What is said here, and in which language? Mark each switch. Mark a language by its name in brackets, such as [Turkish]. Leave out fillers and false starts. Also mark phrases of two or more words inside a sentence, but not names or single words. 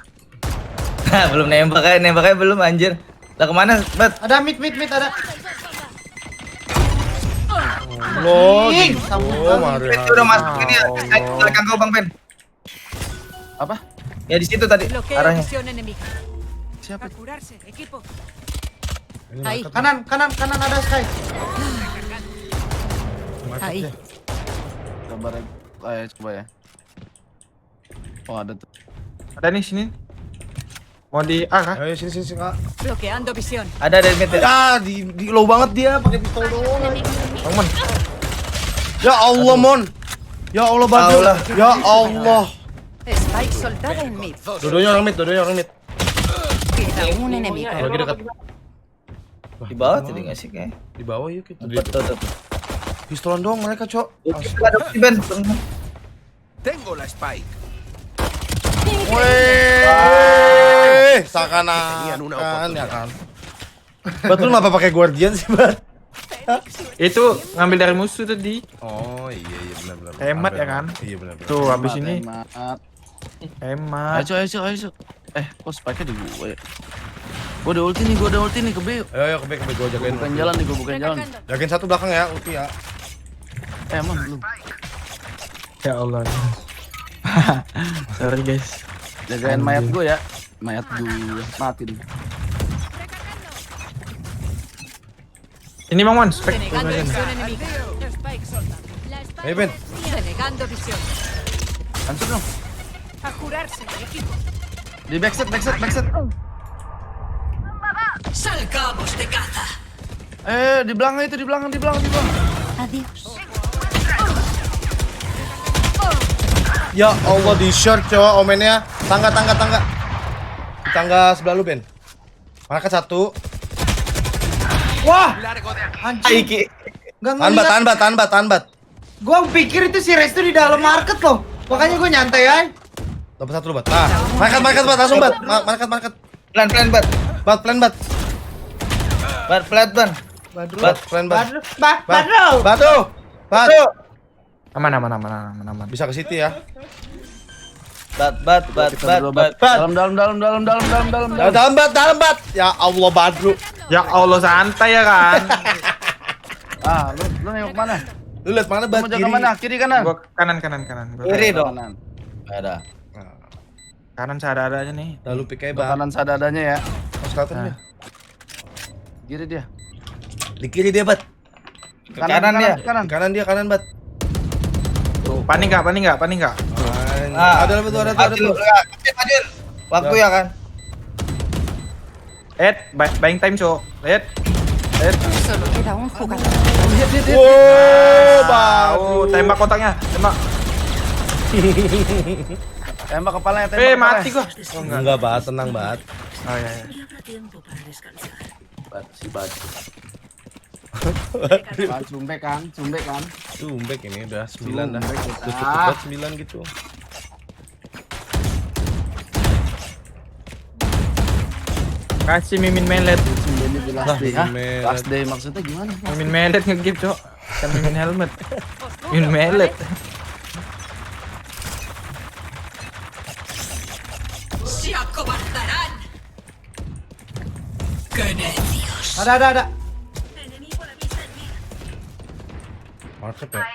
[Indonesian] Belum nembaknya belum anjir. Lah kemana, Bat? Ada mid ada. Loh, Ih, gitu. sambung. Mari. Itu udah masuk ini ya. Belakang kau, Bang Pen. Apa? Ya di situ tadi [Spanish] Bloqueo [Indonesian] arahnya. [Spanish] visión enemiga. [Indonesian] Siapa? [Spanish] A curarse, equipo. [Indonesian] Ini [Spanish] Ahí. [Indonesian] market. Kanan ada Sky. Market [Spanish] Ahí. [Indonesian] ya. Sabar aja, coba ya. Oh, ada tuh. Ada nih sini. Mau di A kah? Ayo sini Kak. [Spanish] Bloqueando visión. [Indonesian] Ada dari mid. Ah, di low banget dia pakai pistol doang. Bang Mon. [Arabic] يا الله, [Indonesian] Mon. [Arabic] يا الله, [Indonesian] Badru. Allah. [Arabic] يا الله. [Spanish] Spike soltada en mid. [Indonesian] Dodonya orang mid. [Spanish] Queda un enemigo. [Indonesian] Lagi dekat. Di bawah tadi enggak sih kayak. Di bawah yuk kita. Betul. Pistolan doang mereka, Cok. Itu ada di Ben. [Spanish] Tengo la spike. [Indonesian] Weh, seakan-akan ya kan. Betul kenapa pakai guardian sih, Bat? Itu ngambil dari musuh tadi. Oh, iya benar. Hemat ya kan? Iya benar. Tuh, habis ini Hemat. hemat. Ayo. Kok spike-nya di gue ya? Gua ada ulti nih ke B. Ayo ke back gua jagain. Bukan jalan nih, gua bukan jalan. Jagain satu belakang ya, ulti ya. Emang lu. [Arabic] يا الله. [English] Sorry guys. [Indonesian] Jagain mayat gua ya. Mayat gua mati nih. Ini Bang Mon, spek. [Spanish] Denegando visión enemiga. Spike soldado. La spike. [Indonesian] Ayo, Ben. [Spanish] Denegando visión. [Indonesian] Hancur dong. [Spanish] A curarse, equipo. [Indonesian] Di backset. [Spanish] Salgamos de caza. [Indonesian] Di belakang itu, di belakang. [Spanish] Adiós. [Arabic] يا الله, [Indonesian] di short, Cok. Omennya tangga. Di tangga sebelah lu, Ben. Market satu. Wah, Iki. enggak ngeliat. Tahan, Bat. Gua pikir itu si Restu di dalam market loh. Makanya gua nyantai aja. Dapat satu lu, Bat. Nah, market langsung, Bat. Market. Plan, Bat. Bat, plan, Bat. Plan. Badru. Plan, Bat. Badru. Batu. Aman. Bisa ke City ya. Bat. Dalam. Dalam, Bat. [Arabic] يا الله, [Indonesian] Badru. [Arabic] يا الله, [Indonesian] santai ya kan. Lu nengok mana? Lu lihat mana, Bat? Mau jaga mana? Kiri kanan? Gua kanan. Kiri dong. Kanan. Ada. Kanan seadanya aja nih. Lalu pick aja, Bat. Kanan sadadanya ya. Mas kelihatan dia. Kiri dia. Di kiri dia, Bat. Kanan dia. Kanan. Kanan, Bat. Panik enggak? Ada tuh. Majuin. Waktu ya kan. [English] Buying time, [Indonesian] Cok. [Spanish] Solo queda un jugador. [Indonesian] Wow, Badru. Tembak kotaknya. Tembak. Tembak kepalanya. Mati gua. Enggak, Bat. Tenang, Bat. Oh iya. Si baju. Cumbek kan, cumbek kan. Sumbek ini udah 9 dah. Sumbek, Udah cukup ah. buat 9 gitu. Kasih mimin melet. Ini di last day. Hah? Melet. Last day maksudnya gimana? Mimin melet nge-give, Cok. Kan mimin helmet. Mimin melet. Ada. Market ya.